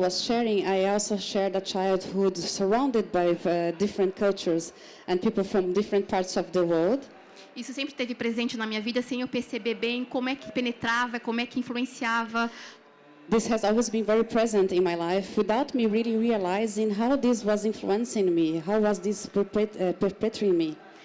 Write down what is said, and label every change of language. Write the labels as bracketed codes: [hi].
[en] was sharing, I also shared a childhood surrounded by different cultures and people from different parts of the world. [pt] Isso sempre esteve presente na minha vida, sem eu perceber bem como é que penetrava, como é que influenciava. [en] This has always been very present in my life without me really realizing how this was influencing me, how was this perpetuating me.